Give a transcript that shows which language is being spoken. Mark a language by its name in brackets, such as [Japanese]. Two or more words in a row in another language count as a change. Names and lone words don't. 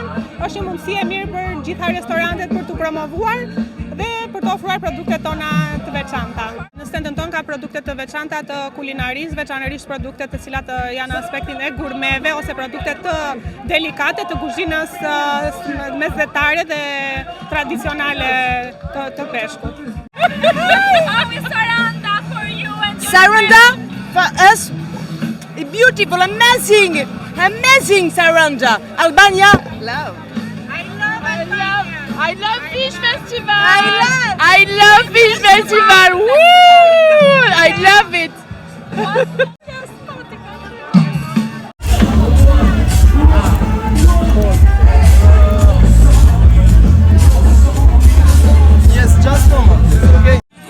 [Albanian] Është një mundësi e mirë për gjitha restorantet për të promovuar dhe për të ofruar produktet tona të veçanta. Në stendin ton ka produkte të veçanta të kulinarisë, veçanërisht produkte të cilat janë aspektin e gurmeve ose produkte të delikate të kuzhinës mesdhetare dhe tradicionale të peshkut. [English] How is Saranda for you and your Saranda for us beautiful, amazing Saranda. Albania, love. I love Fish Festival. I love Fish Festival. Woo! I love it. Yes, just moment. Okay.